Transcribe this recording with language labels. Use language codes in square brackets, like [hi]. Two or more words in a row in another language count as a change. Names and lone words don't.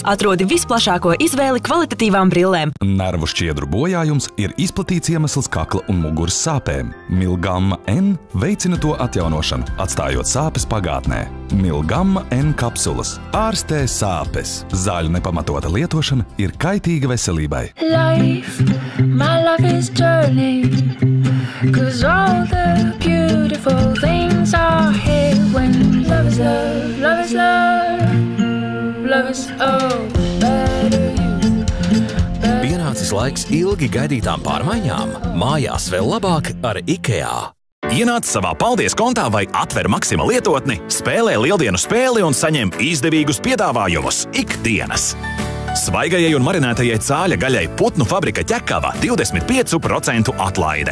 [lv] Atrodi visplašāko izvēli kvalitatīvām brillēm. Nervu šķiedru bojājums ir izplatīts iemesls kakla un muguras sāpēm. Milgamma N veicina to atjaunošanu, atstājot sāpes pagātnē. Milgamma N kapsulas ārstē sāpes. Zāļu nepamatota lietošana ir kaitīga veselībai. [en] My life is journey, 'cause all the beautiful things are here when love is love, love is love, love is oh. [lv] pienācis laiks ilgi gaidītām pārmaiņām. Mājās vēl labāk ar IKEA. Ienāc savā paldies kontā vai atver Maxima lietotni, spēlē lieldienu spēli un saņem izdevīgus piedāvājumus ikdienas. Svaigajai un marinētajai cāļa gaļai putnu fabrika ķekava 25% atlaide.